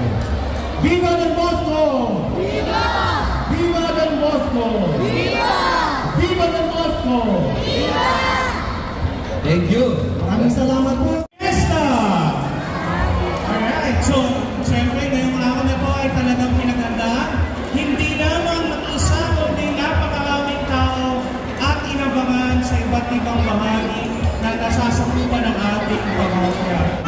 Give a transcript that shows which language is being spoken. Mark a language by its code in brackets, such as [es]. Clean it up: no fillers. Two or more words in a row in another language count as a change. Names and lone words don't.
[tl] Viva Don Bosco! Viva! Viva Don Bosco! Viva! Viva Don Bosco! Viva! [en] Thank you! [tl] Maraming salamat po! Fiesta! Alright, so siyempre ngayong araw na po ay talagang pinaghandaan. Hindi lamang mag-isa kundi napakaraming tao at inabangan sa iba't ibang bahagi na nasasakupan ng ating pamilya.